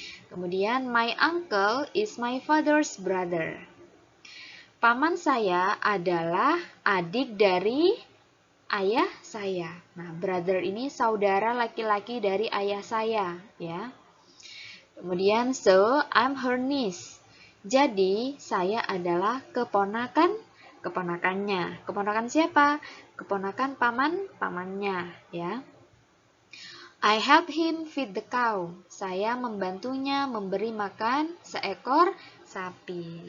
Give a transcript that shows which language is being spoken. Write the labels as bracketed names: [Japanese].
[Indonesian] Kemudian [English] my uncle is my father's brother. [Indonesian] Paman saya adalah adik dari ayah saya. Nah, brother ini saudara laki-laki dari ayah saya, ya. Kemudian, [English] so I'm her niece. [Indonesian] Jadi, saya adalah keponakannya. Keponakan siapa? Keponakan pamannya, ya. [English] I help him feed the cow. [Indonesian] Saya membantunya memberi makan seekor sapi.